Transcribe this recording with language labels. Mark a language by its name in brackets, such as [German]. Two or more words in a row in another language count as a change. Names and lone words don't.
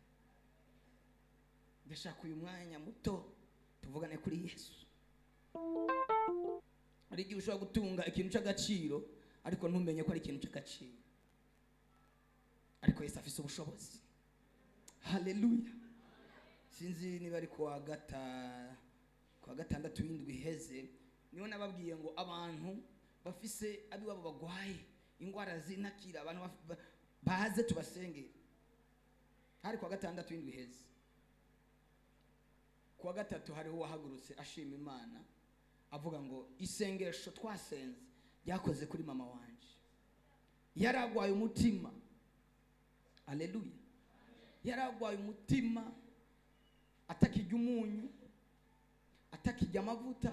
[Rundi] Ndashaka uyu mwanya muto tuvugane kuri Yesu. Ari igihe ushobora gutunga ikintu cy'agaciro ariko ntumenye ko ari ikintu cy'agaciro, ariko Yesu afise ubushobozi. Haleluya. Sinzi niba ari kuwa gatandatu w'indwi iheze niho nababwiye ngo abantu bafise abiwabo bagwaye ingwara zinakira, abantu baze tubasengere. Hari kuwa gatandatu w'indwi iheze. Kuwa gatatu hariho wahagurutse ashima Imana avuga ngo isengesho twasenze yakoze kuri mama wanje, yaragwaye umutima. Haleluya. Yaragwaye umutima, atakijya umunyu, atakijya amavuta.